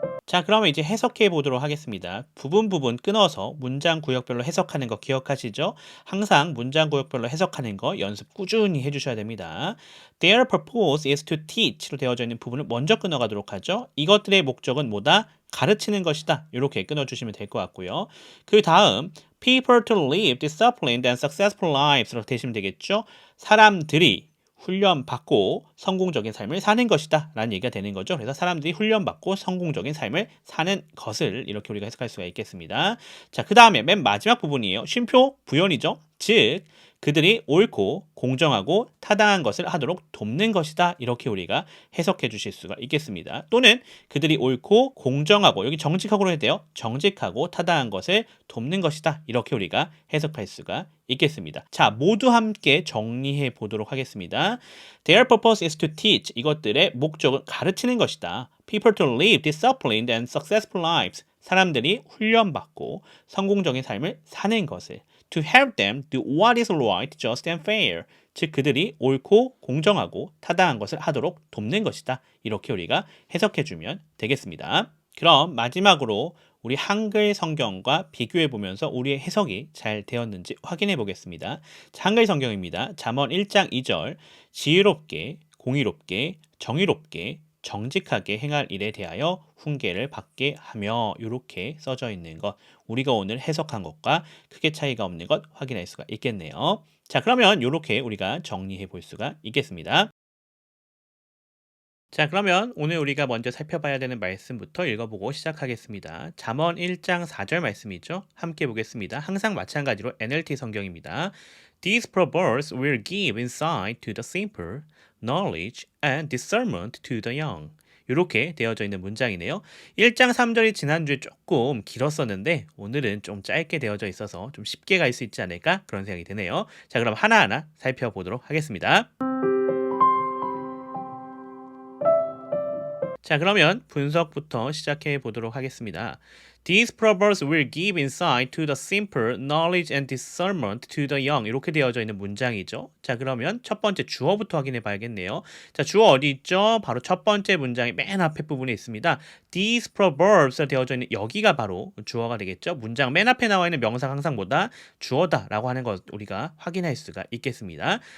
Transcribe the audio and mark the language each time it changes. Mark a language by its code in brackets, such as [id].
[ko] 자, 그러면 이제 해석해 보도록 하겠습니다. 부분 끊어서 문장 구역별로 해석하는 거 기억하시죠? 항상 문장 구역별로 해석하는 거 연습 꾸준히 해주셔야 됩니다. [en] Their purpose is to teach [ko] 로 되어져 있는 부분을 먼저 끊어가도록 하죠. 이것들의 목적은 뭐다? 가르치는 것이다. 이렇게 끊어주시면 될 것 같고요. 그 다음 [en] people to live disciplined and successful lives로 [ko] 되시면 되겠죠. 사람들이 훈련받고 성공적인 삶을 사는 것이다 라는 얘기가 되는 거죠. 그래서 사람들이 훈련받고 성공적인 삶을 사는 것을 이렇게 우리가 해석할 수가 있겠습니다. 자, 그 다음에 맨 마지막 부분이에요. 쉼표 부연이죠. 즉 그들이 옳고 공정하고 타당한 것을 하도록 돕는 것이다. 이렇게 우리가 해석해 주실 수가 있겠습니다. 또는 그들이 옳고 공정하고 여기 정직하고로 해야 돼요. 정직하고 타당한 것을 돕는 것이다. 이렇게 우리가 해석할 수가 있겠습니다. 자, 모두 함께 정리해 보도록 하겠습니다. Their purpose is to teach. 이것들의 목적은 가르치는 것이다. [en] People to live disciplined and successful lives. [ko] 사람들이 훈련받고 성공적인 삶을 사는 것을 [en] to help them do what is right, just and fair. [ko] 즉 그들이 옳고 공정하고 타당한 것을 하도록 돕는 것이다. 이렇게 우리가 해석해주면 되겠습니다. 그럼 마지막으로 우리 한글 성경과 비교해 보면서 우리의 해석이 잘 되었는지 확인해 보겠습니다. 자, 한글 성경입니다. 잠언 1장 2절 지혜롭게, 공의롭게, 정의롭게 정직하게 행할 일에 대하여 훈계를 받게 하며 이렇게 써져 있는 것 우리가 오늘 해석한 것과 크게 차이가 없는 것 확인할 수가 있겠네요. 자, 그러면 이렇게 우리가 정리해 볼 수가 있겠습니다. 자, 그러면 오늘 우리가 먼저 살펴봐야 되는 말씀부터 읽어보고 시작하겠습니다. 잠언 1장 4절 말씀이죠. 함께 보겠습니다. 항상 마찬가지로 NLT 성경입니다. [en] These proverbs will give insight to the simple, knowledge and discernment to the young. [ko] 이렇게 되어져 있는 문장이네요. 1장 3절이 지난주에 조금 길었었는데 오늘은 좀 짧게 되어져 있어서 좀 쉽게 갈 수 있지 않을까 그런 생각이 드네요. 자, 그럼 하나하나 살펴보도록 하겠습니다. 자, 그러면 분석부터 시작해 보도록 하겠습니다. [en] These proverbs will give insight to the simple, knowledge and discernment to the young. [ko] 이렇게 되어져 있는 문장이죠. 자, 그러면 첫 번째 주어부터 확인해 봐야겠네요. 자, 주어 어디 있죠? 바로 첫 번째 문장의 맨 앞에 부분에 있습니다. [en] These proverbs [ko] 되어져 있는 여기가 바로 주어가 되겠죠. 문장 맨 앞에 나와 있는 명사가 항상 뭐다? 주어다라고 하는 것 우리가 확인할 수가 있겠습니다.